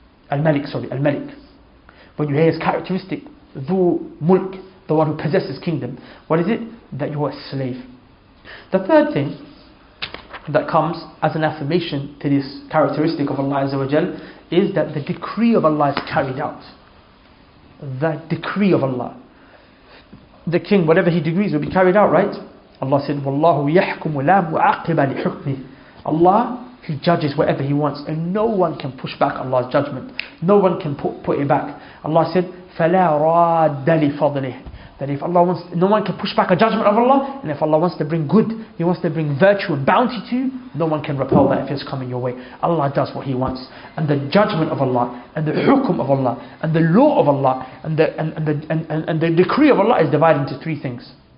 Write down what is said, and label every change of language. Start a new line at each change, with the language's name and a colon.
English: Al-Malik. When you hear His characteristic, Dhu Mulk, the one who possesses kingdom. What is it? That you are a slave. The third thing that comes as an affirmation to this characteristic of Allah Azza wa Jal is that the decree of Allah is carried out. The decree of Allah. The King, whatever He decrees will be carried out, right? Allah said,
Arabic: وَاللَّهُ يَحْكُمُ لَا مُعَقِّبَ لِحُكْمِهِ.
English: Allah, He judges whatever He wants and no one can push back Allah's judgment. No one can put it back. Allah said,
Arabic: فَلَا رَادَّ لِفَضْلِهِ.
English: That if Allah wants, no one can push back a judgment of Allah, and if Allah wants to bring good, He wants to bring virtue and bounty to you, no one can repel that if it's coming your way. Allah does what He wants. And the judgment of Allah, and the hukum of Allah, and the law of Allah, and the decree of Allah is divided into three things.